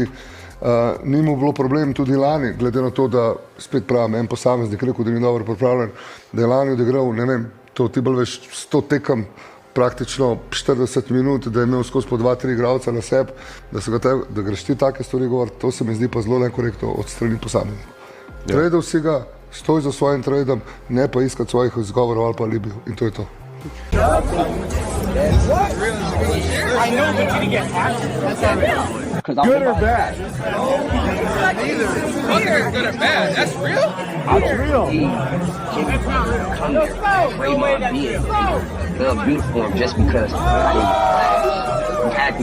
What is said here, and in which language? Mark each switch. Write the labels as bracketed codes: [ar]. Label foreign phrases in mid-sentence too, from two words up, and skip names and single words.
[sl] Ni mu bilo problem tudi lani, glede na to, da spet pravim, en posameznik rekel, da ni dobro pripravljen, da je lani odigral, ne vem, to ti bolj veš 100 tekem, praktično 40 minut, da je imel skozi po 2-3 igralca na sebi, da greš ti take stvari govoriti, to se mi zdi pa zelo nekorektno od strani posameznikov. Tradal si ga, stoj za svojim tradom, ne pa iskati svojih izgovorov ali pa alibijev. In to je to. [en] Good or bad? Neither good or bad. That's real? That's real. Uniform just because I'm happy.